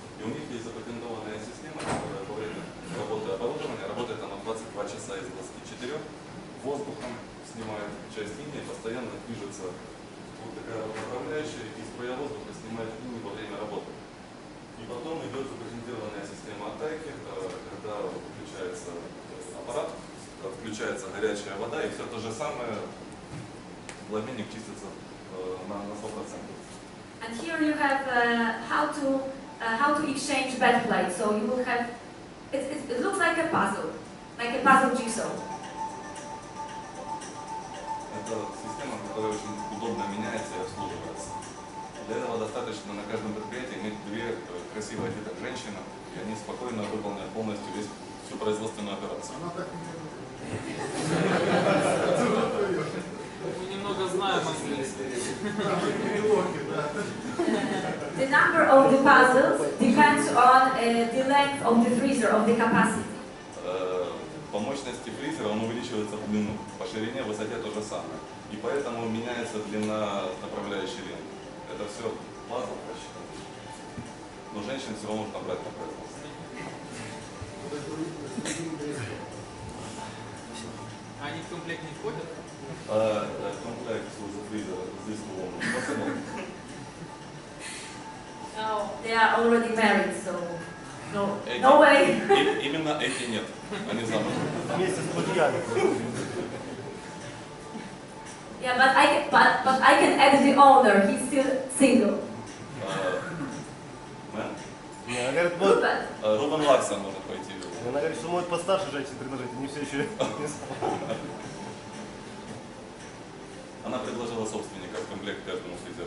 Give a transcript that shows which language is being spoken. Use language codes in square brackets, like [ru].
[ru] И у них есть запатентованная система, которая во время работы оборудования, работает она 22 часа из 24, воздухом снимает часть инея, постоянно движется вот такая вот управляющая, и струя воздуха снимает иней во время работы. И потом идет запатентированная система оттайки, когда включается аппарат, включается горячая вода, и все то же самое, теплообменник чистится на 100%. [en] And here you have how to exchange bed plates. So you will have, it looks like a puzzle jigsaw. [ru] Это система, которая очень удобно меняется и обслуживается. Для этого достаточно на каждом предприятии иметь две красиво одетых женщины, и они спокойно выполняют полностью всю производственную операцию. Мы немного знаем английский. [en] The number of the puzzles depends on the length of the freezer, of the capacity. [ru] По мощности фризера он увеличивается в длину, по ширине, высоте то же самое. И поэтому меняется длина направляющей ленты. Это все пазл рассчитан. Но женщин все равно нужно брать на производство. Они в комплект не входят? Комплект фризера здесь [en] possible. No, they are already married, so no way. [ru] Именно эти нет, они замужем. Вместе с мужьями. [en] Yeah, but I can add the owner. He's still single. [ru] Она говорит, вот, Рубен Лаксон может пойти. она говорит, что может постарше женщин предложить, они все еще не знают. Она предложила собственника в комплект каждому фризеру.